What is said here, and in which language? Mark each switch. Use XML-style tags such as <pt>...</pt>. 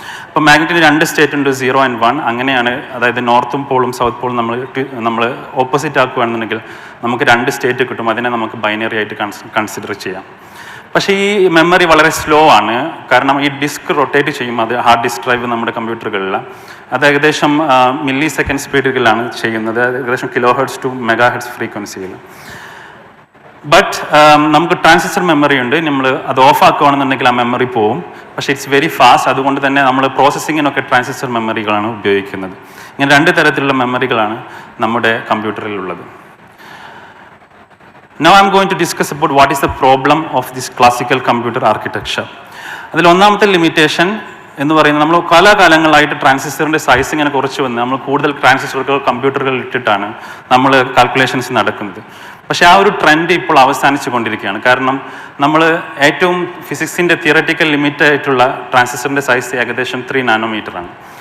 <ml>അപ്പോൾ മാഗ്നറ്റിന് 2 സ്റ്റേറ്റ് ഉണ്ട്, 0 and 1. അങ്ങനെയാണ്, അതായത് നോർത്തും പോളും സൗത്ത് പോളും നമ്മൾ ഓപ്പോസിറ്റ് ആക്കുകയാണെന്നുണ്ടെങ്കിൽ നമുക്ക് 2 സ്റ്റേറ്റ് കിട്ടും. അതിനെ നമുക്ക് ബൈനറി ആയിട്ട് കൺസിഡർ ചെയ്യാം. പക്ഷേ ഈ മെമ്മറി വളരെ സ്ലോ ആണ്. കാരണം ഈ ഡിസ്ക് റൊട്ടേറ്റ് ചെയ്യും. അത് ഹാർഡ് ഡിസ്ക് ഡ്രൈവ് നമ്മുടെ കമ്പ്യൂട്ടറുകളിൽ അത് ഏകദേശം മില്ലി സെക്കൻഡ് സ്പീഡിലാണ് ചെയ്യുന്നത്. ഏകദേശം kHz to MHz ഫ്രീക്വൻസിയിൽ. ബട്ട് നമുക്ക് ട്രാൻസിസ്റ്റർ മെമ്മറി ഉണ്ട്. നമ്മൾ അത് ഓഫ് ആക്കുകയാണെന്നുണ്ടെങ്കിൽ ആ മെമ്മറി പോവും. പക്ഷേ</ml> <en>It's very fast.</en> <ml>അതുകൊണ്ട് തന്നെ നമ്മൾ പ്രോസസ്സിങ്ങിനൊക്കെ ട്രാൻസിസ്റ്റർ മെമ്മറികളാണ് ഉപയോഗിക്കുന്നത്. ഇങ്ങനെ 2 തരത്തിലുള്ള മെമ്മറികളാണ് നമ്മുടെ കമ്പ്യൂട്ടറിലുള്ളത്.</ml> <en>Now I am going to discuss about what is the problem of this classical computer architecture.</en> <ml>അതിൽ ഒന്നാമത്തെ ലിമിറ്റേഷൻ എന്ന് പറയുന്നത്, നമ്മൾ കാലങ്ങളായിട്ട് ട്രാൻസിസ്റ്ററിൻ്റെ സൈസ് ഇങ്ങനെ കുറച്ച് വന്ന് നമ്മൾ കൂടുതൽ ട്രാൻസിസ്റ്ററുകൾ കമ്പ്യൂട്ടറുകളിൽ ഇട്ടിട്ടാണ് നമ്മൾ കാൽക്കുലേഷൻസ് നടക്കുന്നത്. പക്ഷേ ആ ഒരു ട്രെൻഡ് ഇപ്പോൾ അവസാനിച്ചു കൊണ്ടിരിക്കുകയാണ്. കാരണം നമ്മൾ ഏറ്റവും ഫിസിക്സിൻ്റെ തിയററ്റിക്കൽ ലിമിറ്റ് ആയിട്ടുള്ള ട്രാൻസിസ്റ്ററിൻ്റെ സൈസ് ഏകദേശം 3 nanometer ആണ്.</ml>